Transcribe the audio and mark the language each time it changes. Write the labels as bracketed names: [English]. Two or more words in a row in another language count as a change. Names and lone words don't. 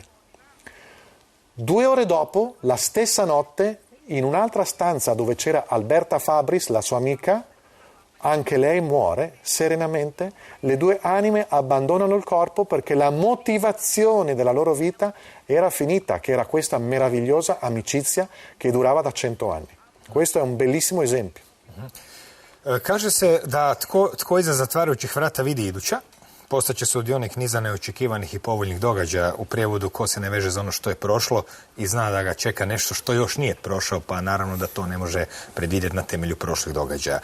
[Italian] 2 ore dopo, la stessa notte, in un'altra stanza dove c'era Alberta Fabris, la sua amica, anche lei muore serenamente. Le 2 anime abbandonano il corpo perché la motivazione della loro vita era finita, che era questa meravigliosa amicizia che durava da 100 anni. Questo è un bellissimo esempio. [Croatian] Kaže se da tko iza zatvarajućih vrata vidi iduća, postaće sudionik niza neočekivanih i povoljnih događaja, u prijevodu ko se ne veže za ono što je prošlo i zna da ga čeka nešto što još nije prošao, pa naravno da to ne može predvidjeti na temelju prošlih događaja.